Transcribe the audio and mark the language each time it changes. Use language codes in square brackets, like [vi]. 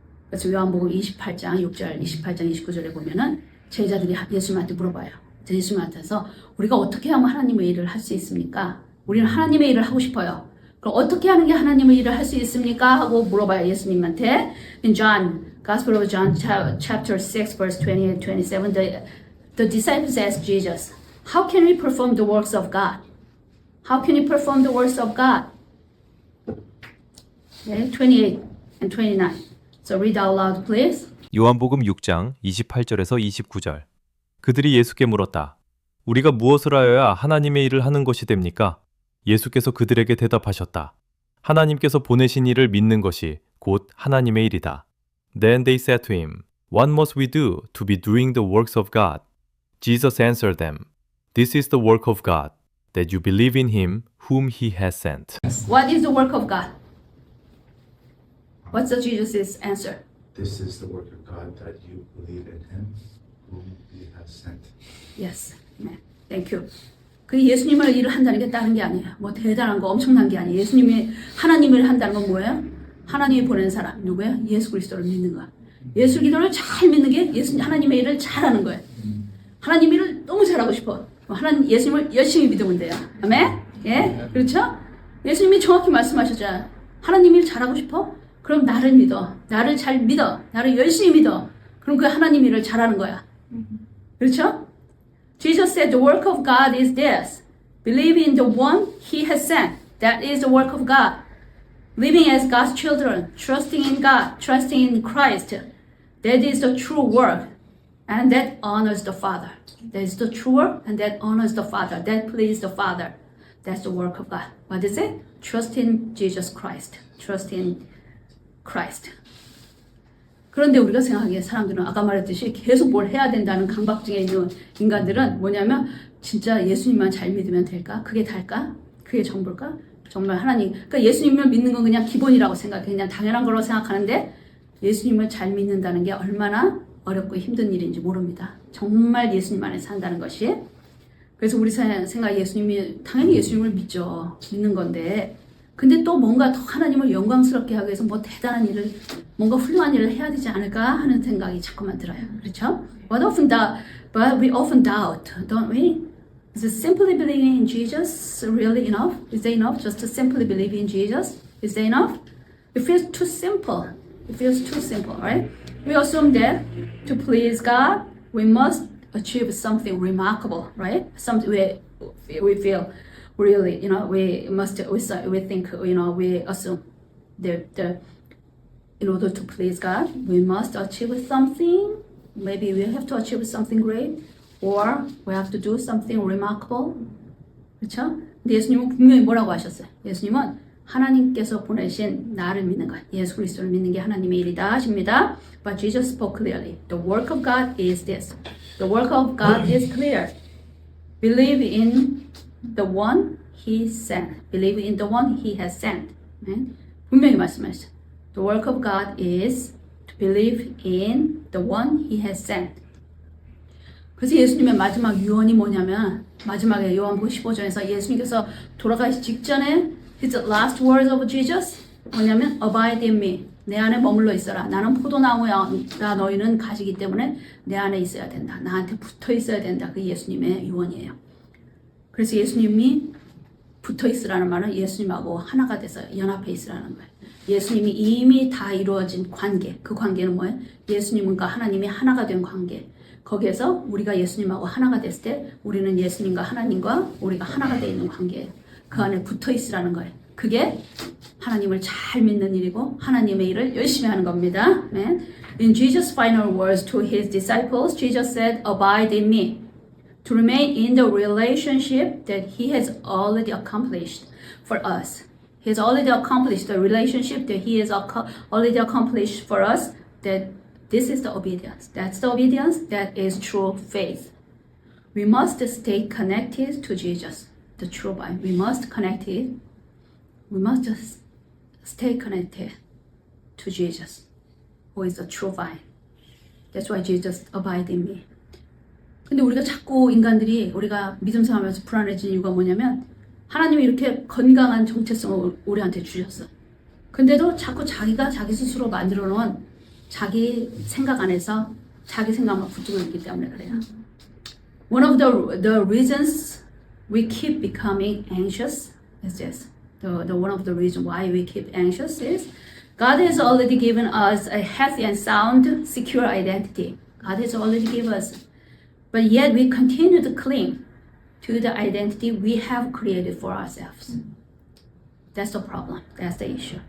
[ko] 그래서 요한복음 28장 6절, 28장 29절에 보면은 제자들이 예수님한테 물어봐요. 예수님한테서 우리가 어떻게 하면 하나님의 일을 할 수 있습니까? 우리는 하나님의 일을 하고 싶어요. 그럼 어떻게 하는 게 하나님의 일을 할 수 있습니까? 하고 물어봐요. 예수님한테. [en] In John, Gospel of John, chapter 6, verse 28, 27, the disciples asked Jesus, how can we perform the works of God? How can we perform the works of God? Okay, 28 and 29. So read out loud, please. [ko] 요한복음 6장 28절에서 29절. 그들이 예수께 물었다. 우리가 무엇을 하여야 하나님의 일을 하는 것이 됩니까? 예수께서 그들에게 대답하셨다. 하나님께서 보내신 이를 믿는 것이 곧 하나님의 일이다. [en] Then they said to him, What must we do to be doing the works of God? Jesus answered them, This is the work of God, that you believe in Him whom He has sent. What is the work of God? What's the Jesus' answer? This is the work of God, that you believe in Him whom He has sent. Yes. 네. Thank you. [ko] 그 예수님을 일을 한다는 게 다른 게 아니에요. 뭐 대단한 거 엄청난 게 아니에요. 예수님이 하나님을 한다는 건 뭐예요? 하나님이 보낸 사람 누구예요? 예수 그리스도를 믿는 거야. 예수 그리스도를 잘 믿는 게 하나님의 일을 잘하는 거예요. 하나님 일을 너무 잘하고 싶어. 하나님 예수님을 열심히 믿으면 돼요. 아멘? 예, 그렇죠? 예수님이 정확히 말씀하셨잖아요. 하나님 일 잘하고 싶어? 그럼 나를 믿어. 나를 잘 믿어. 나를 열심히 믿어. 그럼 그 하나님 일을 잘하는 거야. 그렇죠? [en] Jesus said the work of God is this. Believe in the one He has sent. That is the work of God. Living as God's children, trusting in God, trusting in Christ. That is the true work. And that honors the Father. That is the true work and that honors the Father. That pleases the Father. That's the work of God. What is it? Trust in Jesus Christ. Trust in Christ. [ko] 그런데 우리가 생각하기에 사람들은 아까 말했듯이 계속 뭘 해야 된다는 강박증에 있는 인간들은 뭐냐면 진짜 예수님만 잘 믿으면 될까? 그게 달까? 그게 전부일까? 정말 하나님, 그러니까 예수님을 믿는 건 그냥 기본이라고 생각해. 그냥 당연한 걸로 생각하는데 예수님을 잘 믿는다는 게 얼마나 어렵고 힘든 일인지 모릅니다. 정말 예수님 안에 산다는 것이. 그래서 우리 생각 예수님이 당연히 예수님을 믿죠. 믿는 건데 근데 또 뭔가 더 하나님을 영광스럽게 하기 위해서 뭐 대단한 일을 뭔가 훌륭한 일을 해야 되지 않을까 하는 생각이 자꾸만 들어요. 그렇죠? [en] But we often doubt, don't we? Is it simply believing in Jesus really enough? Is that enough? Just to simply believe in Jesus? Is that enough? It feels too simple. It feels too simple, right? We assume that to please God, we must achieve something remarkable, right? Something we feel really, we think, we assume that in order to please God, we must achieve something. Maybe we have to achieve something great, or we have to do something remarkable. [ko] 그렇죠? 근데 예수님은 분명히 뭐라고 하셨어요? 예수님은 하나님께서 보내신 나를 믿는 것, 예수 그리스도를 믿는 게 하나님의 일이다 하십니다. [en] But Jesus spoke clearly. The work of God is this. The work of God is clear. Believe in the one He sent. Believe in the one He has sent. [ko] 네? 분명히 말씀하셨어요. [en] The work of God is to believe in the one He has sent. [ko] 그래서 예수님의 마지막 유언이 뭐냐면 마지막에 요한복음 15장에서 예수님께서 돌아가시 직전에 [en] His last words of Jesus [ko] 뭐냐면 [en] Abide in me. [ko] 내 안에 머물러 있어라. 나는 포도나무야. 너희는 가시기 때문에 내 안에 있어야 된다. 나한테 붙어 있어야 된다. 그 예수님의 유언이에요. 그래서 예수님이 붙어 있으라는 말은 예수님하고 하나가 돼서 연합해 있으라는 거예요. 예수님이 이미 다 이루어진 관계. 그 관계는 뭐예요? 예수님과 하나님이 하나가 된 관계. 거기에서 우리가 예수님하고 하나가 됐을 때 우리는 예수님과 하나님과 우리가 하나가 되어 있는 관계예요. 그 안에 붙어 있으라는 거예요. 그게 하나님을 잘 믿는 일이고 하나님의 일을 열심히 하는 겁니다. 네. [en] In Jesus' final words to his disciples, Jesus said, "Abide in me." To remain in the relationship that he has already accomplished for us. He has already accomplished the relationship that he has already accomplished for us. That this is the obedience. That's the obedience that is true faith. We must stay connected to Jesus, the true vine. We must just stay connected to Jesus, who is the true vine. That's why Jesus abide in me. [ko] 근데 우리가 자꾸 인간들이 우리가 믿음 생활하면서 불안해진 이유가 뭐냐면 하나님이 이렇게 건강한 정체성을 우리한테 주셨어. 근데도 자꾸 자기가 자기 스스로 만들어 놓은 자기 생각 안에서 자기 생각만 붙들고 있기 때문에 그래요. [en] One of the reasons we keep becoming anxious is this. One of the reasons why we keep anxious is God has already given us a healthy and sound, secure identity. God has already given us. But yet we continue to cling to the identity we have created for ourselves. That's the problem. That's the issue.